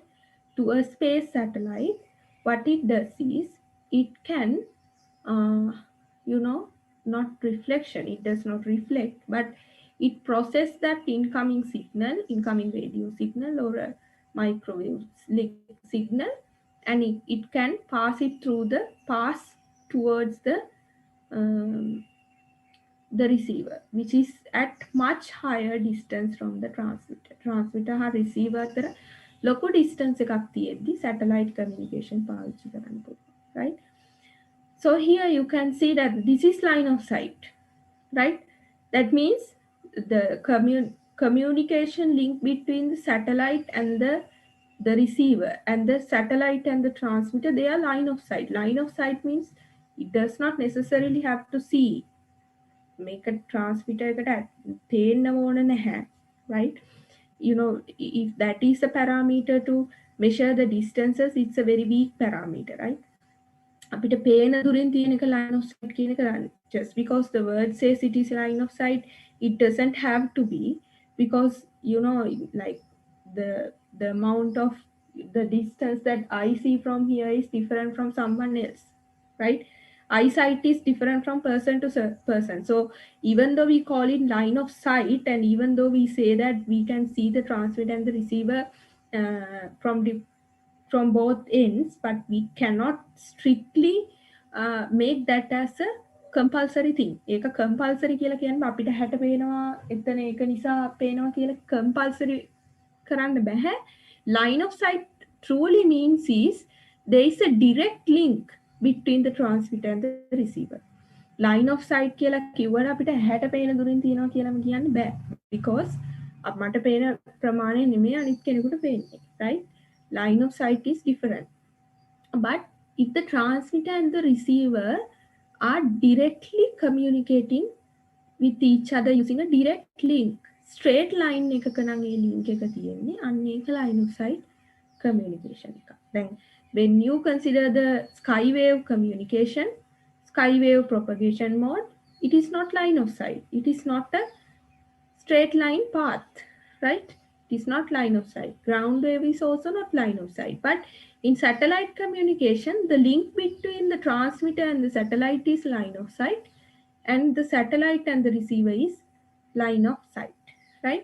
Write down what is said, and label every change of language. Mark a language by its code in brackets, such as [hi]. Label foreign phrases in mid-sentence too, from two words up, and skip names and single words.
[en] To a space satellite, what it does is it can not reflection, it does not reflect, but it processes that incoming radio signal or a microwave signal, and it can pass towards the receiver, which is at much higher distance from the transmitter ha receiver [si] අතර ලොකු [en] distance [si] එකක් තියෙද්දි [en] satellite communication [si] පාවිච්චි කරන්න පුළුවන්, [en] right? So here you can see that this is line of sight, right? That means the communication link between the satellite and the receiver, and the satellite and the transmitter, they are line of sight. Line of sight means it does not necessarily have to see. Make a transmitter [si] පේන්න ඕන නැහැ, [en] right? If that is a parameter to measure the distances, it's a very weak parameter, right? [si] අපිට පේන දුරින් තියෙන එක [en] line of sight [si] කියන එක [en] just because the word says it is line of sight, it doesn't have to be, because like the amount of the distance that I see from here is different from someone else, right? Eyesight is different from person to person. So even though we call it line of sight, and even though we say that we can see the transmitter and the receiver from both ends, but we cannot strictly make that as a compulsory thing. [si] ඒක compulsory කියලා කියන්නේ අපිට හැට පේනවා එතන ඒක නිසා පේනවා කියලා compulsory කරන්න බෑ. [en] Line of sight truly means is there is a direct link between the transmitter and the receiver. Line of sight [si] කියලා කිව්වට අපිට ඇහැට පේන දුරින් තියෙනවා කියලාම කියන්න බෑ. Because මට පේන ප්‍රමාණය නෙමෙයි අනිත් කෙනෙකුට පේන්නේ. [en] Right? Line of sight is different. But if the transmitter and the receiver are directly communicating with each other using a direct link, straight line [si] එකක නම් ඒ [en] link [si] එක තියෙන්නේ අන්න ඒක [en] line of sight communication එක. Then when you consider the skywave communication, skywave propagation mode, it is not line of sight. It is not a straight line path, right? It is not line of sight. Ground wave is also not line of sight. But in satellite communication, the link between the transmitter and the satellite is line of sight, and the satellite and the receiver is line of sight, right?